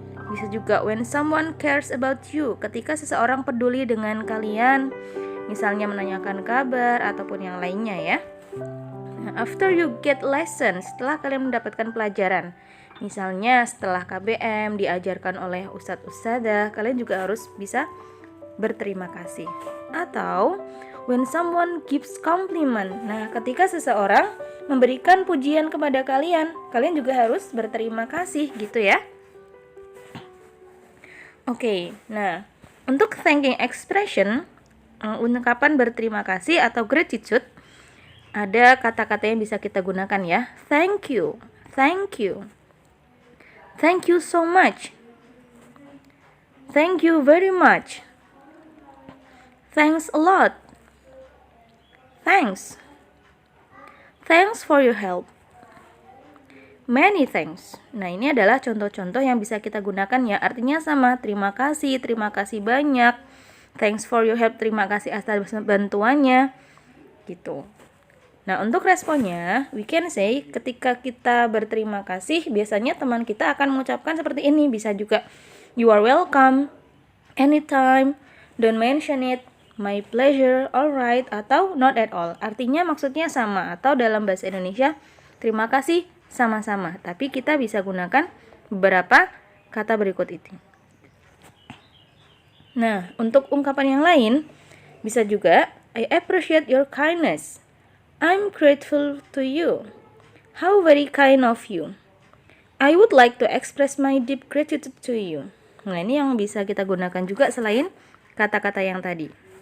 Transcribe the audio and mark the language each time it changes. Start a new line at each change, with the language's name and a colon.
Indonesian: Bisa juga
English: when someone cares about you,
Indonesian: ketika seseorang peduli dengan kalian, misalnya menanyakan kabar ataupun yang lainnya ya. Nah,
English: after you get lesson,
Indonesian: setelah kalian mendapatkan pelajaran, misalnya setelah KBM diajarkan oleh ustadz-ustadzah, kalian juga harus bisa berterima kasih. Atau
English: when someone gives compliment.
Indonesian: Nah, ketika seseorang memberikan pujian kepada kalian, kalian juga harus berterima kasih gitu ya. Oke, nah untuk
English: thanking expression
Indonesian: ungkapan berterima kasih atau gratitude, ada kata-kata yang bisa kita gunakan ya.
English: Thank you, thank you, thank you so much, thank you very much, thanks a lot, thanks, thanks for your help, many thanks.
Indonesian: Nah, ini adalah contoh-contoh yang bisa kita gunakan ya. Artinya sama, terima kasih banyak,
English: thanks for your help,
Indonesian: terima kasih atas bantuannya, gitu. Nah, untuk responnya,
English: we can say
Indonesian: ketika kita berterima kasih, biasanya teman kita akan mengucapkan seperti ini. Bisa juga,
English: you are welcome, anytime, don't mention it, my pleasure, alright,
Indonesian: atau
English: not at all.
Indonesian: Artinya maksudnya sama, atau dalam bahasa Indonesia, terima kasih sama-sama. Tapi kita bisa gunakan beberapa kata berikut itu. Nah, untuk ungkapan yang lain, bisa juga,
English: I appreciate your kindness. I'm grateful to you. How very kind of you. I would like to express my deep gratitude to you.
Indonesian: Nah, ini yang bisa kita gunakan juga selain kata-kata yang tadi.